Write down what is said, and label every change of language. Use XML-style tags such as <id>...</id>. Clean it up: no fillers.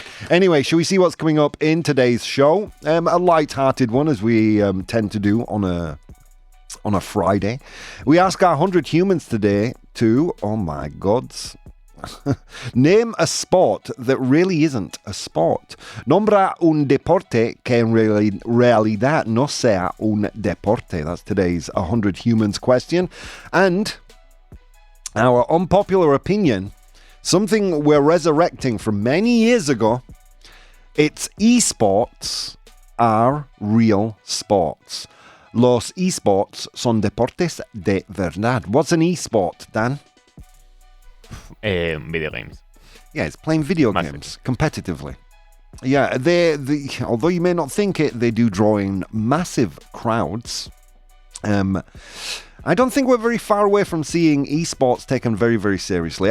<en>Anyway, shall we see what's coming up in today's show? A light-hearted one, as we tend to do on a Friday. We ask our 100 humans today to, oh my gods, name a sport that really isn't a sport.</en> <es>Nombra un deporte que en realidad no sea un deporte.</es> <en>That's today's 100 humans question. And our unpopular opinion, something we're resurrecting from many years ago. It's esports are real sports.</en> <es>Los esports son deportes de verdad.</es> <en>What's an esport, Dan? Video games. Yeah, it's playing video games competitively. Yeah, they although you may not think it, they do draw in massive crowds. I don't think we're very far away from seeing esports taken very, very seriously.</en>